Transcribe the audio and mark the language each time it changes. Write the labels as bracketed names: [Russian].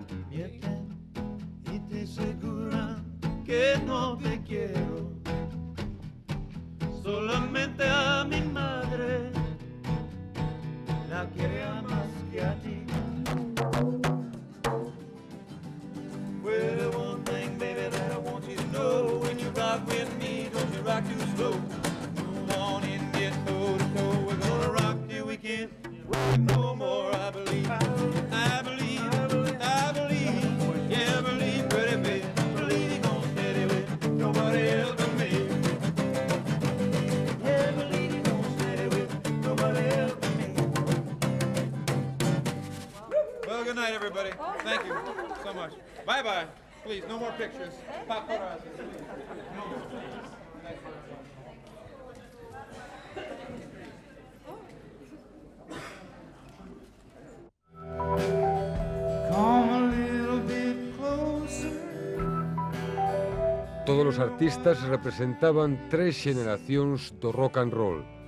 [Spanish] Mienten y te aseguran que no te quiero, solamente a mi madre la quería más que a ti. [English] Well, one thing, baby, that I want you to know, when you rock with me, don't you rock too slow. Move on and get toe to toe. We're gonna rock till we can't no more. I believe, I believe, I believe, yeah, I believe, pretty baby, believe you're gonna steady with nobody else but me. Yeah, believe you're gonna steady with nobody else but me. Well, good night, everybody. Thank you so much. Bye-bye. Please, no more pictures. Pop photos. Come a little bit closer. [Galician] Todos os artistas representaban 3 xeneracións do rock and roll.